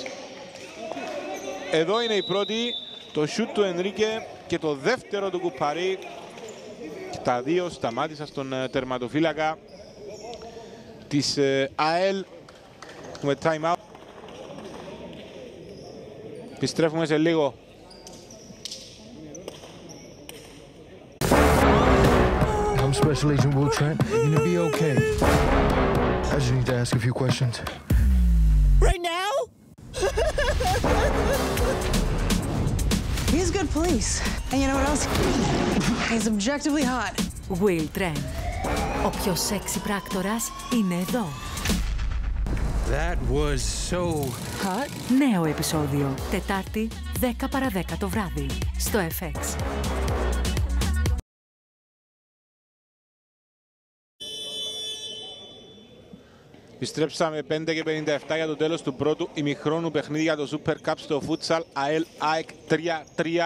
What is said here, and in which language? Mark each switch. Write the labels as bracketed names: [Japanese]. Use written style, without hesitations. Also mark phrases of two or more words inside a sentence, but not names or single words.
[Greek] Εδώ είναι η πρώτη, το σουτ του Ενρίκε και το δεύτερο του Κουπαρί. Και τα δύο σταμάτησαν στον τερματοφύλακα της ΑΕΛ. Έχουμε [English] time out. [Greek] Επιστρέφουμε σε λίγο. [English] I'm Special Agent Will Trent. You're gonna be okay. I just need to ask a few questions. Right now? He's good police. And you know what else? He's objectively hot. Will Trent. [Greek] Ο πιο σεξι πράκτορας είναι εδώ. [English] That was so Hot? [Greek] Νέο επεισόδιο. Τετάρτη, 10 παρά 10 το βράδυ στο FX. Επιστρέψαμε 5 και 57 για το τέλος του πρώτου ημιχρόνου παιχνίδι για το Super Cup στο Futsal ΑΕΛ ΑΕΚ 3-3.